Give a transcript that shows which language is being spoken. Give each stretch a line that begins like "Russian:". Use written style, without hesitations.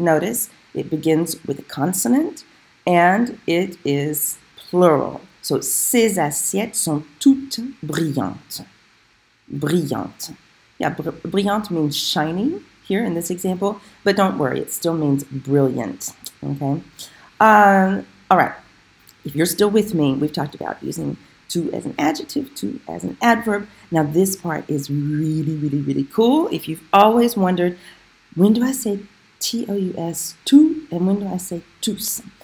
English: Notice it begins with a consonant and it is plural.
French: So, ces assiettes sont toutes brillantes. Brillante.
English: Yeah, brillante means shiny here in this example, but don't worry, it still means brilliant. Okay? All right. If you're still with me, we've talked about using to as an adjective, to as an adverb. Now this part is really cool. If you've always wondered, when do I say T-O-U-S, tout, and when do I say tous?